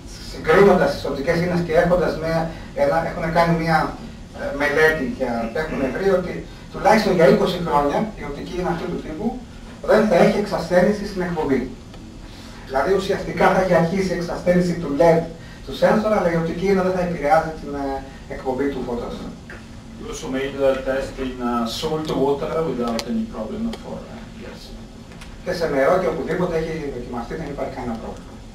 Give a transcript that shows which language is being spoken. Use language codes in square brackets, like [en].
[el] Συγκρίνοντας τις οπτικές ίνες και έχουν κάνει μια μελέτη και έχουν βρει ότι τουλάχιστον για 20 χρόνια η οπτική ίνα αυτού του τύπου δεν θα έχει εξασθένηση στην εκπομπή. Δηλαδή ουσιαστικά θα έχει αρχίσει η εξασθένηση του LED του sensor, αλλά η οπτική ίνα δεν θα επηρεάζει την εκπομπή του φωτός. [en] We also made a test in salt water without any problem for gas. [el] Και σε νερό και οπουδήποτε έχει δοκιμαστεί δεν υπάρχει κανένα πρόβλημα.